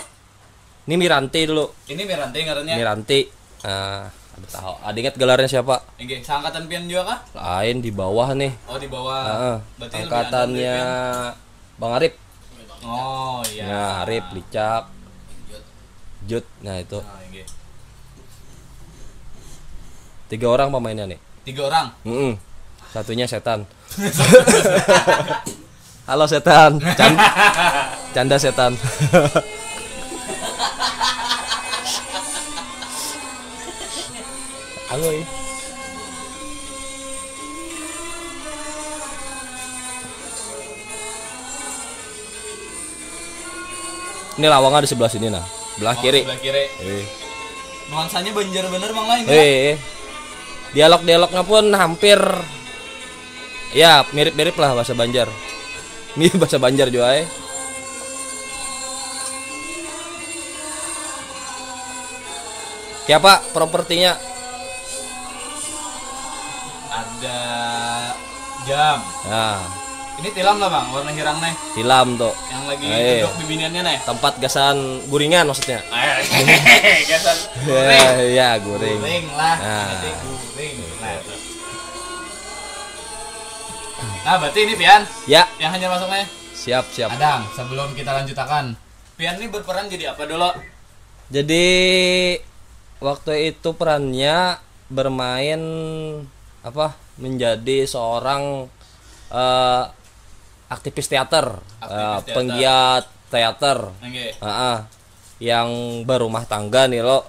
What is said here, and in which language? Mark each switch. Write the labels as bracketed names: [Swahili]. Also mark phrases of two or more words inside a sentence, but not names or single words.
[Indonesian] Ini Miranti dulu. [Banjar] Ini Miranti ngarannya. [Indonesian] Miranti. Ada tahu. Ada ingat gelarnya siapa? [Banjar] Oke, seangkatan pian juga kah? Lain di bawah nih. [Indonesian] Oh, di bawah. Berarti lebih angkatannya Bang Arif. Oh iya. Nah, Arif, Licak, Jut. Nah, itu. Nah, oke. 3 orang pemainnya nih. 3 orang. Satunya setan. Halo setan. Canda setan. Halo. [Banjar] Ini lawangnya di sebelah sini nah. [Indonesian] Belah kiri. Sebelah kiri. [Banjar] Nuansanya Banjar bener Bang lain [Indonesian] ya. Dialog-dialognya pun hampir ya mirip-mirip lah bahasa Banjar. Mirip bahasa Banjar juga ya. Kayak Pak propertinya? Ada jam. Nah, [Banjar] ini tilam lah Bang, warna hirang nih. tilam tuh. Yang lagi duduk bibiniannya nih. Tempat gasan guringan maksudnya. Gasan guring. Ya, guring. Guring lah. Nah. Guring. Nah, berarti ini Pian. [Indonesian] Ya, Yang hanya masuknya. siap. [Banjar] Adang, [Indonesian] sebelum kita lanjutakan, Pian ini berperan jadi apa dulu? Jadi waktu itu perannya bermain menjadi seorang aktivis teater, penggiat teater, yang berumah tangga nih lo.